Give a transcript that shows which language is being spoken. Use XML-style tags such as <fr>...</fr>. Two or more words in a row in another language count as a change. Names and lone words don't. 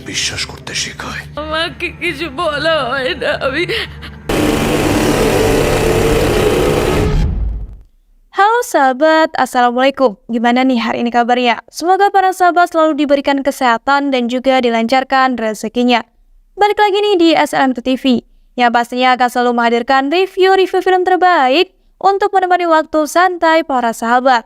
<bn>বিশ্বাস করতে শেখায়। আমাকে কিছু বলা হয় না, আমি</bn> <id>Halo sahabat, Assalamualaikum. Gimana nih hari ini kabarnya? Semoga para sahabat selalu diberikan kesehatan dan juga dilancarkan rezekinya. Balik lagi nih di SLM TV, yang pastinya akan selalu menghadirkan review-review film terbaik untuk menemani waktu santai para sahabat.</id>